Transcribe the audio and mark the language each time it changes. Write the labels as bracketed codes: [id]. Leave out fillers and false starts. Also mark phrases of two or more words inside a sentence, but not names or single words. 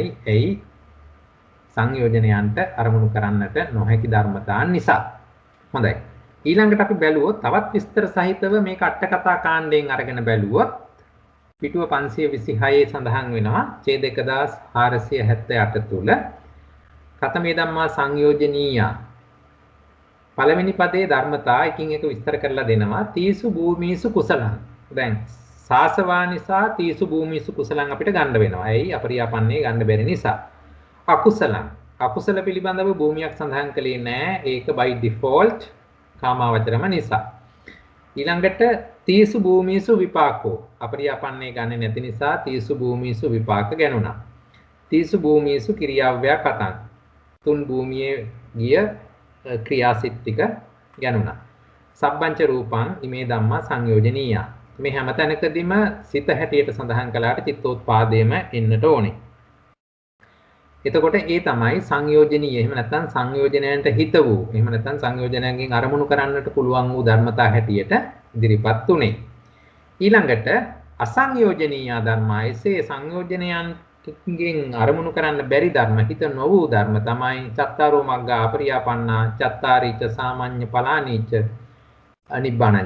[si] එයි සංයෝජනයන්ට අරමුණු කරන්නට නොහැකි ධර්මතාන් නිසා. හොඳයි. ඊළඟට අපි බැලුවොත් තවත් විස්තර සහිතව මේක අට කතා කාණ්ඩයෙන් අරගෙන බැලුවොත් පිටුව 526 සඳහන් වෙනවා ඡේද 1478 තුල [pi] කතමේ ධම්මා සංයෝජනීය [si] පළවෙනි පදයේ ධර්මතා එකින් එක විස්තර කරලා දෙනවා [pi] තීසු භූමීසු කුසලං. [si] දැන් සාසවා නිසා [pi] තීසු භූමීසු කුසලං [si] අපිට ගන්න වෙනවා. ඇයි අපරියාපන්නේ ගන්න බැරි නිසා. අකුසලං අකුසල පිළිබඳව භූමියක් සඳහන් කළේ නැහැ. ඒක [en] by default [si] කාමාවචරම නිසා. ඊළඟට [pi] තීසු භූමීසු විපාකෝ [si] අපරියාපන්නේ ගන්නේ නැති නිසා [pi] තීසු භූමීසු විපාක [si] ගණුණා. [pi] තීසු භූමීසු ක්‍රියාව්‍ය කතං [si] තුන් භූමියේ ගිය ක්‍රියාසිට ටික ගණුණා. [pi] සබ්බංච රූපං ඉමේ ධම්මා සංයෝජනීය. [si] මේ හැම තැනකදීම සිත හැටියට සඳහන් කළාට චිත්තෝත්පාදයේම එන්නට ඕනේ. එතකොට ඒ තමයි සංයෝජනීය. එහෙම නැත්නම් සංයෝජනයන්ට හිත වූ. එහෙම නැත්නම් සංයෝජනයන්ගෙන් අරමුණු කරන්නට පුළුවන් වූ ධර්මතා හැටියට ඉදිරිපත් උනේ. ඊළඟට අසංයෝජනීය ධර්මයිසේ සංයෝජනයන්ගෙන් අරමුණු කරන්න බැරි ධර්ම හිත නොවූ ධර්ම තමයි [pi] චත්තාරෝ මග්ගා අපරියාපන්නා චත්තාරීච සාමාන්‍ය පලානීච අනිබ්බාණංච.